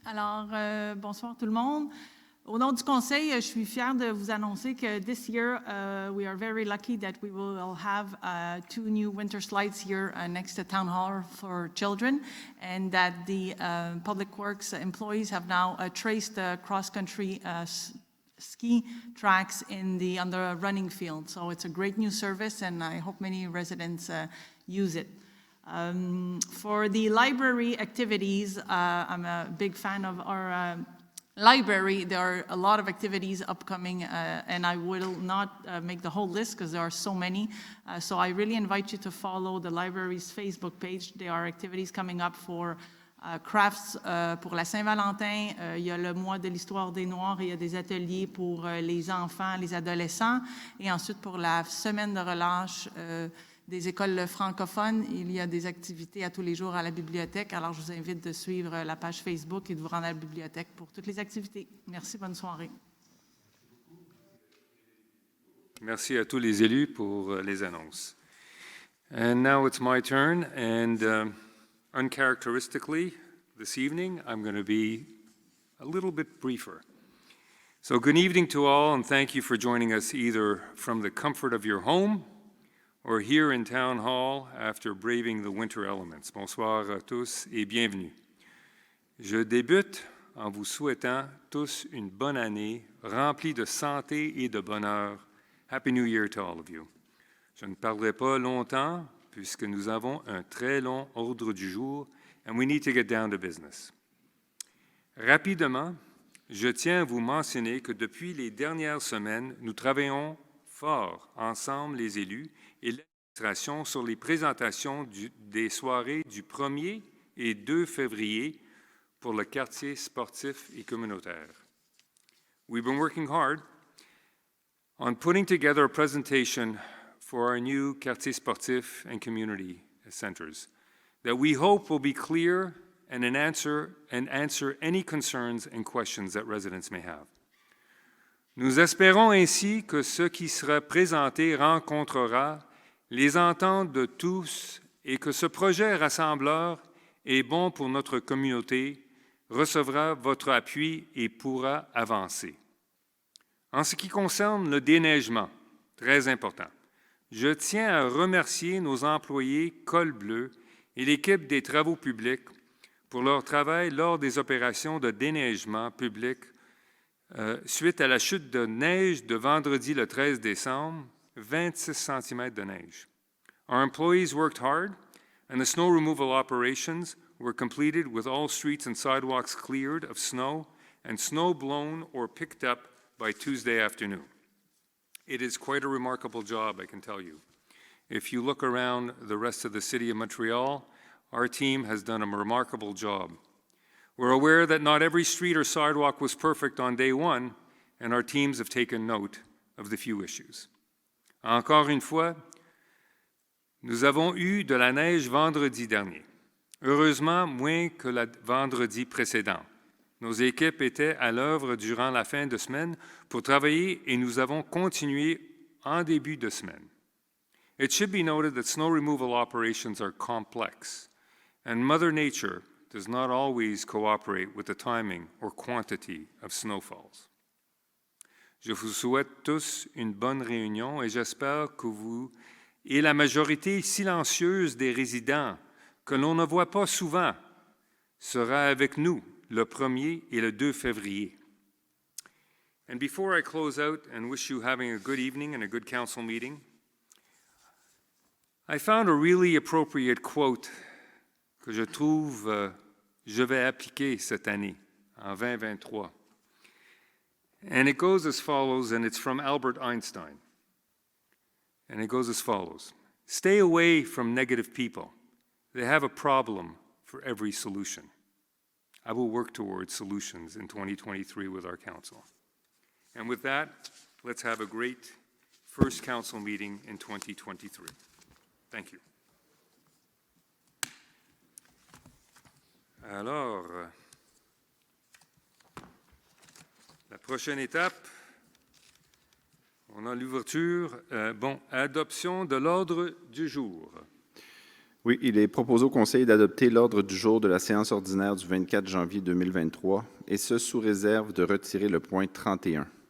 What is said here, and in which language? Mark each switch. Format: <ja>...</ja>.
<fr>Alors, bonsoir tout le monde. Au nom du Conseil, je suis fière de vous annoncer que</fr> <en>this year, we are very lucky that we will have 2 new winter slides here next to Town Hall for children, and that the Public Works employees have now traced the cross-country ski tracks on the running field. So it's a great new service, and I hope many residents use it. For the library activities, I'm a big fan of our library. There are a lot of activities upcoming, and I will not make the whole list because there are so many. So I really invite you to follow the library's Facebook page. There are activities coming up for crafts</en> <fr>pour la Saint-Valentin. Il y a le mois de l'histoire des Noirs et il y a des ateliers pour les enfants, les adolescents. Et ensuite, pour la semaine de relâche des écoles francophones, il y a des activités à tous les jours à la bibliothèque. Alors, je vous invite de suivre la page Facebook et de vous rendre à la bibliothèque pour toutes les activités. Merci, bonne soirée. Merci à tous les élus pour les annonces.</fr> <en>And now it's my turn, and uncharacteristically, this evening, I'm going to be a little bit briefer. So good evening to all, and thank you for joining us either from the comfort of your home or here in Town Hall after braving the winter elements.</en> <fr>Bonsoir à tous et bienvenue. Je débute en vous souhaitant tous une bonne année remplie de santé et de bonheur.</fr> <en>Happy New Year to all of you.</en> <fr>Je ne parlerai pas longtemps puisque nous avons un très long ordre du jour</fr> <en>and we need to get down to business.</en> <fr>Rapidement, je tiens à vous mentionner que depuis les dernières semaines, nous travaillons fort ensemble, les élus, et l'administration sur les présentations des soirées du 1er et 2 février pour le quartier sportif et communautaire.</fr> <en>We've been working hard on putting together a presentation for our new quartier sportif and community centers that we hope will be clear and answer any concerns and questions that residents may have.</en> <fr>Nous espérons ainsi que ce qui sera présenté rencontrera les ententes de tous et que ce projet rassembleur est bon pour notre communauté, recevra votre appui et pourra avancer. En ce qui concerne le déneigement, très important, je tiens à remercier nos employés Col Bleu et l'équipe des travaux publics pour leur travail lors des opérations de déneigement public suite à la chute de neige de vendredi le 13 décembre, 26 cm de neige.</fr> <en>Our employees worked hard, and the snow removal operations were completed with all streets and sidewalks cleared of snow and snow blown or picked up by Tuesday afternoon. It is quite a remarkable job, I can tell you. If you look around the rest of the city of Montreal, our team has done a remarkable job. We're aware that not every street or sidewalk was perfect on day one, and our teams have taken note of the few issues.</en> <fr>Encore une fois, nous avons eu de la neige vendredi dernier. Heureusement, moins que le vendredi précédent. Nos équipes étaient à l'œuvre durant la fin de semaine pour travailler et nous avons continué en début de semaine.</fr> <en>It should be noted that snow removal operations are complex, and Mother Nature does not always cooperate with the timing or quantity of snowfalls.</en> <fr>Je vous souhaite tous une bonne réunion et j'espère que vous et la majorité silencieuse des résidents, que l'on ne voit pas souvent, sera avec nous le 1er et le 2 février.</fr> <en>And before I close out and wish you having a good evening and a good council meeting, I found a really appropriate quote</en> <fr>que je trouve je vais appliquer cette année, en 2023.</fr> <en>And it goes as follows, and it's from Albert Einstein. And it goes as follows. Stay away from negative people. They have a problem for every solution. I will work towards solutions in 2023 with our council. And with that, let's have a great first council meeting in 2023. Thank you.</en> <fr>Alors, la prochaine étape, on a l'ouverture, adoption de l'ordre du jour. Oui, il est proposé au Conseil d'adopter l'ordre du jour de la séance ordinaire du 24 janvier 2023, et ce sous réserve de retirer le point 31.</fr>